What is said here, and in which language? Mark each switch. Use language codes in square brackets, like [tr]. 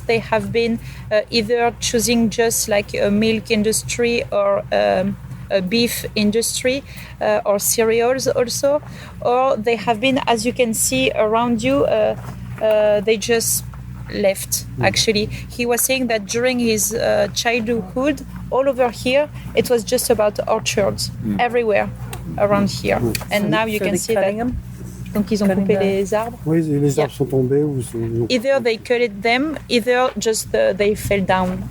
[en] They have been either choosing just like a milk industry or a beef industry or cereals also, or they have been, as you can see around you, they just left. Actually, he was saying that during his childhood, all over here, it was just about orchards everywhere around here, and now you can see that. [fr] Donc ils ont coupé les arbres. Oui, les arbres sont tombés ou [en] either they cut it them, either just they fell down.